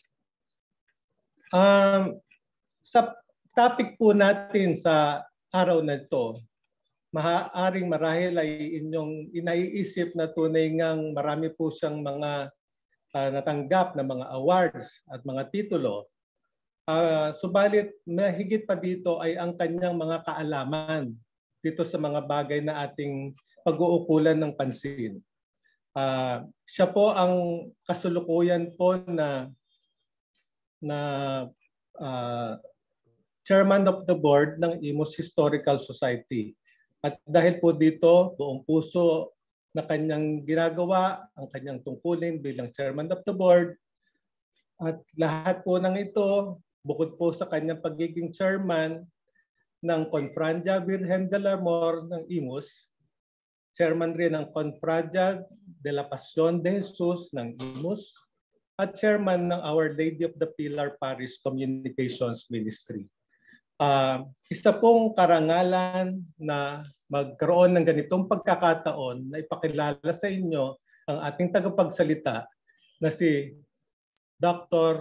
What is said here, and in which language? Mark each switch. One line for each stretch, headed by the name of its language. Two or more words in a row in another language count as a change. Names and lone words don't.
Filipino: Sa topic po natin sa araw na ito, maaaring marahil ay inyong inaiisip na tunay ngang marami po siyang mga natanggap na mga awards at mga titulo. Subalit, mahigit pa dito ay ang kanyang mga kaalaman dito sa mga bagay na ating pag-uukulan ng pansin. Siya po ang kasulukuyan po na
English: chairman of the board
Filipino: ng Imus Historical Society. At dahil po dito, buong puso na kanyang ginagawa, ang kanyang tungkulin bilang
English: chairman of the board,
Filipino: at lahat po ng ito, bukod po sa kanyang pagiging chairman ng Confrancia Virgen del Amor ng Imus, chairman rin ng Confrancia de la Pasión de Jesus ng Imus, at chairman ng Our Lady of the Pilar Parish Communications Ministry. Isa pong karangalan na magkaroon ng ganitong pagkakataon na ipakilala sa inyo ang ating tagapagsalita na si Dr.